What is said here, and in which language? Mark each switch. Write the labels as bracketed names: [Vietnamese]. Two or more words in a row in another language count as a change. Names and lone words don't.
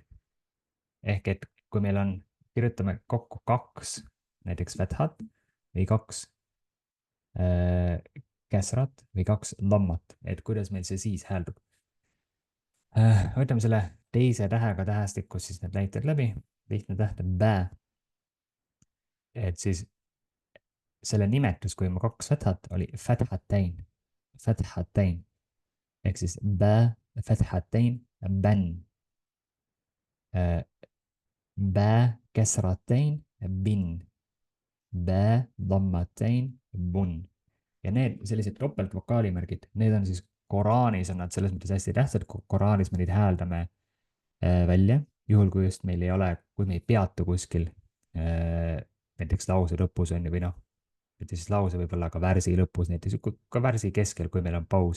[Estonian] ehk et kui meil on, kirjutame kokku 2 näiteks fathat või 2 käsrat või 2 lammat, et kuidas meil see siis hääldub. võtame selle teise tähega tähestikus siis need näited läbi. lihtne täht on bä. et siis selle nimetus, kui ma 2 fathat, oli fathatain, ehk siis bä, fathatain, bän. bä, käsratain, bin. bä, dammatain, bun. ja need sellised topeltvokaalimärgid, need on siis Koraanis on nad selles mõttes hästi tähtsad, Koraanis me neid hääldame välja, juhul kui just meil ei ole, kui me ei peatu kuskil näiteks lause lõpus on ju, või noh, mitte siis lause võib-olla ka värsi lõpus, näiteks ka värsi keskel, kui meil on paus.